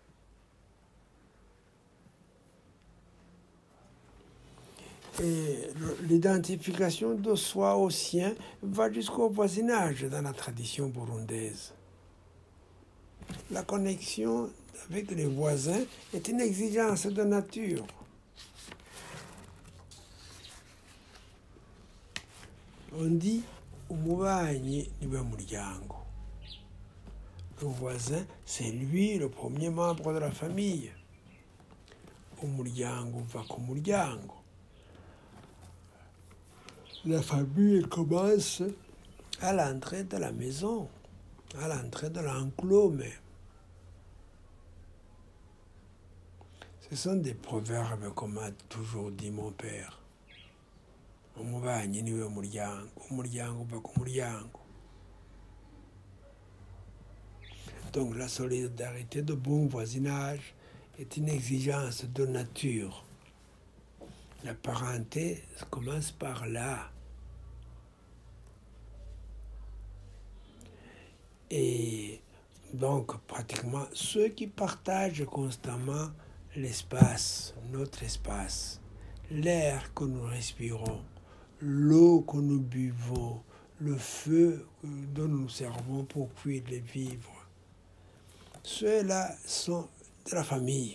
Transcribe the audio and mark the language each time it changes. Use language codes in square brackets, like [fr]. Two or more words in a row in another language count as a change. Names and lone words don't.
[fr] Et l'identification de soi au sien va jusqu'au voisinage dans la tradition burundaise. La connexion avec les voisins est une exigence de nature. On dit [rn] umubanyi niwe muryango. [fr] Le voisin, c'est lui le premier membre de la famille. [rn] Umuryango va ku muryango. [fr] La famille commence à l'entrée de la maison, à l'entrée de l'enclos même. Ce sont des proverbes comme a toujours dit mon père. [rn] Umubanyi niwe muryango, umuryango uva ku muryango. [fr] Donc la solidarité de bon voisinage est une exigence de nature. La parenté commence par là. Et donc, pratiquement, ceux qui partagent constamment l'espace, notre espace, l'air que nous respirons, l'eau que nous buvons, le feu dont nous servons pour cuire les vivres, ceux-là sont de la famille.